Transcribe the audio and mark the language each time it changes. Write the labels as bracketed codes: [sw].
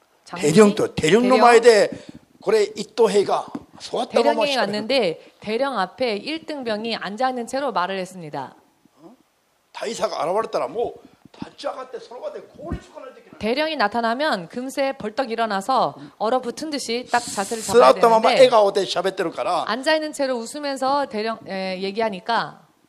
[ja] 대령の前でこれ一等兵が座ったまま [ko] 대령이 왔는데 대령 앞에 1등병이 앉아 있는 채로 말을 했습니다. [ja] 大佐が現れたらもう立ち上がってその場で凍りつかないといけない. [ko] 대령이 나타나면 금세 벌떡 일어나서 얼어붙은 듯이 딱 자세를 잡아야 되는데 앉아 있는 채로 웃으면서 대령 얘기하니까